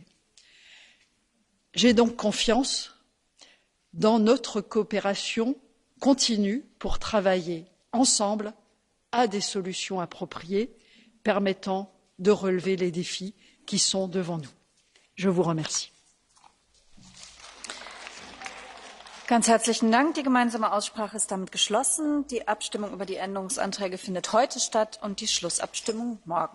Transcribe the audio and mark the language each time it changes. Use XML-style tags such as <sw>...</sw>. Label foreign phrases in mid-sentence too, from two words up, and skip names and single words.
<fr>J'ai donc confiance dans notre coopération continue pour travailler ensemble à des solutions appropriées permettant de relever les défis qui sont devant nous. Je vous remercie.</fr> <de>Ganz herzlichen Dank. Die gemeinsame Aussprache ist damit geschlossen. Die Abstimmung über die Änderungsanträge findet heute statt und die Schlussabstimmung morgen.</de>